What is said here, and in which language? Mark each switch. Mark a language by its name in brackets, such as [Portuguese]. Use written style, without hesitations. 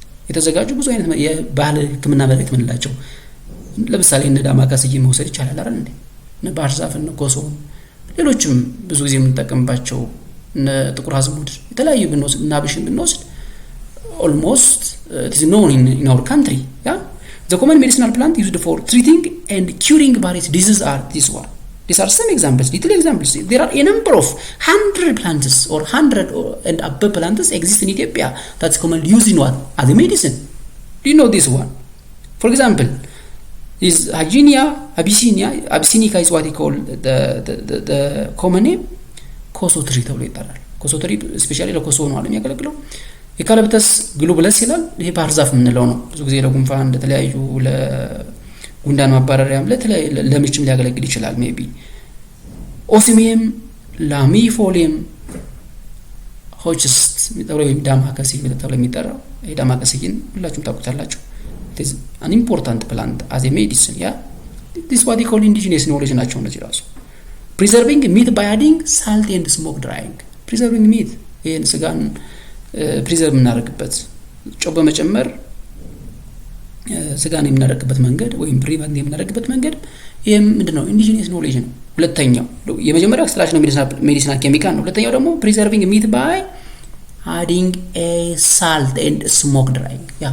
[Amharic] የተዘጋጁ ብዙ አይነት የባህል ህክምና መድኃኒት ምንላቸው ለምሳሌ እነ ዳማከሴ መውሰድ ይቻላል አይደል እንዴ? እነ ባህር ዛፍ እነ ኮሶ ሌሎችም ብዙ ጊዜ የምንጠቀምባቸው እነ ጥቁር አዝሙድ የተለያዩ ብንወስድ እና ብሽን ብንወስድ [English] almost it is known in our country. The common medicinal plant used for treating and curing various diseases are this one. These are some examples, little examples. There are a number of 100 plants or 100 and above plants exist in Ethiopia that's commonly used in what? As a medicine. Do you know this one? For example, is Abyssinica is what he call the common name [Amharic] ኮሶ ትሪ ተብሎ ይጠራል። ኮሶ ትሪ ስፔሻሊ ለኮሶ ነው አለ የሚያገለግለው። የካለብተስ ግሎቡለስ ይላል። ይሄ ባህር ዛፍ የምንለው ነው። ብዙ ጊዜ ለጉንፋን ለተለያዩ ለጉንዳን ማባረሪያም ለምችም ሊያገለግል ይችላል። ሜቢ ኦሲሚየም ላሚፎሊየም ሆችስት የሚጠራው ዳማከሴ ተብሎ የሚጠራው ይሄ ዳማከሴን ሁላችሁም ታውቁታላችሁ። [English] it is an important plant as a medicine. This what they call indigenous knowledge [Amharic] ናቸው እነዚህ ራሱ። [English] preserving meat by adding salt and smoke drying. [Amharic] preserving meat ይሄን ስጋን ፕሪዘርቭ የምናደርግበት ጨው በመጨመር ስጋን የምናደርግበት መንገድ ወይም ፕሪቨንት የምናደርግበት መንገድ ይሄም ምንድነው? ኢንዲጂነስ ኖሌጅ ነው። ሁለተኛው የመጀመሪያው ኤክስትራክሽን ነው ሜዲሲናል ኬሚካል ነው። ሁለተኛው ደግሞ [English] ፕሪዘርቪንግ ሚት ባይ አዲንግ ኤ ሳልት ኤንድ ስሞክ ድራይንግ።